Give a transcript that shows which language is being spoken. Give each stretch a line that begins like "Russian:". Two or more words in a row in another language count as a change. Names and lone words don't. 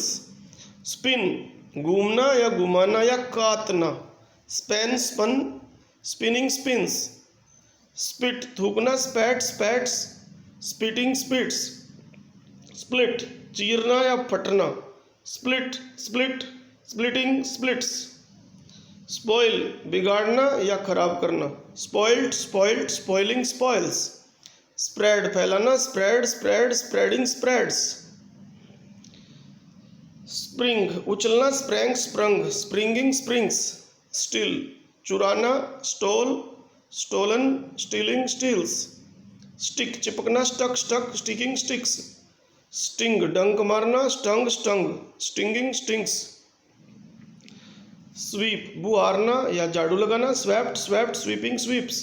Hindi: स्पिन घूमना या घुमाना या काटना,
English: span spun spinning spins. स्पिट थूकना, spat spats spitting spits. split
Hindi: चीरना या फटना,
English: split split splitting splits.
Hindi: स्पॉइल बिगाड़ना या खराब करना,
English: spoiled spoiled spoiling spoils. स्प्रेड फैलाना, spread spread spreading spreads. स्प्रिंग उछलना, sprang sprung springing springs. स्टिल चुराना, stole stolen stealing steals. स्टिक चिपकना, stuck stuck sticking sticks. sting
Hindi: डंक मारना,
English: stung stung stinging stings.
Hindi: स्वीप बुहारना या झाड़ू लगाना,
English: swept swept sweeping sweeps.